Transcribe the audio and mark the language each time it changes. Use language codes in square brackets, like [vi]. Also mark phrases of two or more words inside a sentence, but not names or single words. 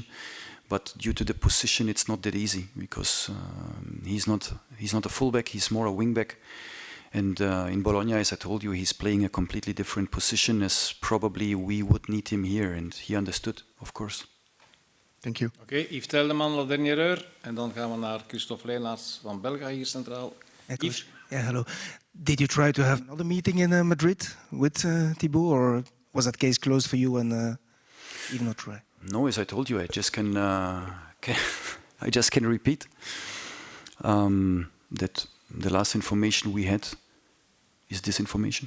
[en] But due to the position, it's not that easy because he's not a fullback. He's more a wingback, And in Bologna, as I told you, he's playing a completely different position as probably we would need him here. And he understood, of course. Thank you. [nl] Oké, Yves Teldeman, la dernière heure. En dan gaan we naar Christophe Leenaerts van België hier centraal. Yves? [en] Yeah, hello. Did you try to have another meeting in Madrid with Thibaut, or was that case closed for you and even not try? No, as I told you, I just can I just can repeat that the last information we had is this information.